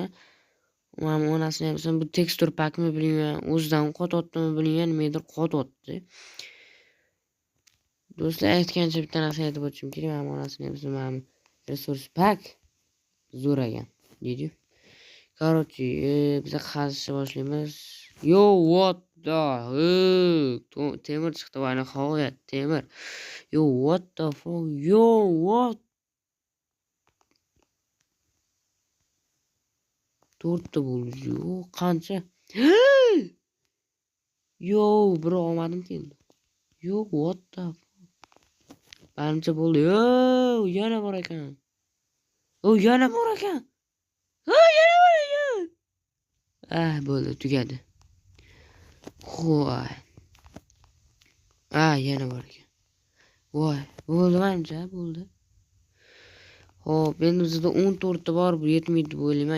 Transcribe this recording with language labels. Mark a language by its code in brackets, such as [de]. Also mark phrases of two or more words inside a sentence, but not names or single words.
[uz] Mana onasini ham bu tekstur pakmi bilmayman, o'zidan qototdimi bilmayman, nimadir qototdi. Do'stlar, aytgancha bitta narsa aytib o'tishim kerak. Mana onasini ham resurs pak zo'r ekan, deydi. Короче, biz qazishni boshlaymiz. Yo, [en] what the [uz] temir chiqdi, va nihoyat temir. [en] Yo, what the fuck? Yo, what? [uz] To'rtta bo'ldi. Yo, qancha? Yo, bro, olmadim keldi. [en] Yo, what the fuck? [uz] Qancha bo'ldi? Yo, yana bor ekan. Yana bor ekan. Bo'ldi, tugadi. Voy. Yana bor ekan. Voy, bo'ldi menimcha, bo'ldi. Xo'p, endi bizda 14 ta bor, bu yetmaydi deb o'ylayman.